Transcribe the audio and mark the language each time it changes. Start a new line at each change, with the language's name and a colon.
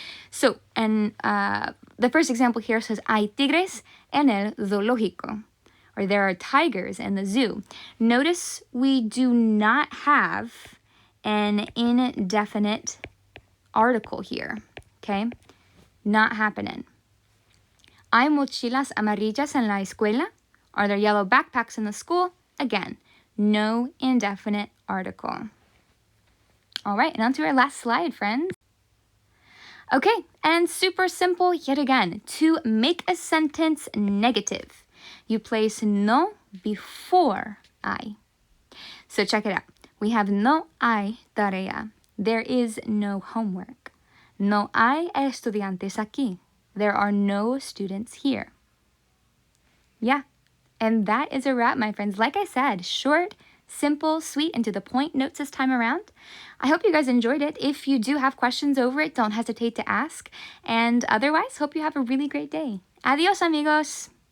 English: So, and the first example here says,
Spanish: hay tigres en el zoológico.
English: Or there are tigers in the zoo. Notice we do not have an indefinite article here, okay? Not happening.
Spanish: ¿Hay mochilas amarillas en la escuela?
English: Are there yellow backpacks in the school? Again, no indefinite article. All right, and on to our last slide, friends. Okay, and super simple yet again. To make a sentence negative, you place no before I. So check it out. We have
Spanish: no hay tarea.
English: There is no homework.
Spanish: No hay estudiantes aquí.
English: There are no students here. Yeah, and that is a wrap, my friends. Like I said, short, simple, sweet, and to the point notes this time around. I hope you guys enjoyed it. If you do have questions over it, don't hesitate to ask. And otherwise, hope you have a really great day.
Spanish: Adios, amigos.